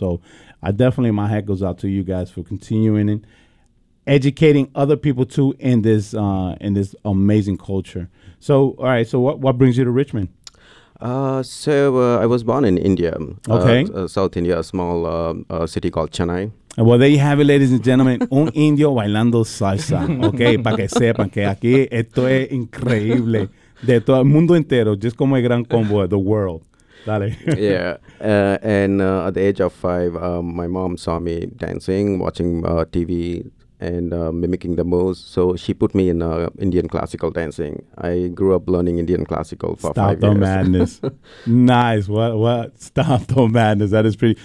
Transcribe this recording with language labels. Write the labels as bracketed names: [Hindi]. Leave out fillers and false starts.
[English] So, I definitely my hat goes out to you guys for continuing and educating other people too in this amazing culture. So, all right, so what brings you to Richmond? I was born in India. Okay. South India, a small city called Chennai. Well, there you have it, ladies and gentlemen. [Spanish] Un indio bailando salsa. Okay, para que sepan que aquí esto es increíble. De todo el mundo entero, just como el gran combo of the world. Dale. [English] Yeah. And at the age of 5, my mom saw me dancing, watching TV, and mimicking the moves. So she put me in Indian classical dancing. I grew up learning Indian classical for 5 years. Stop the madness. Nice. What? Stop the madness. That is pretty.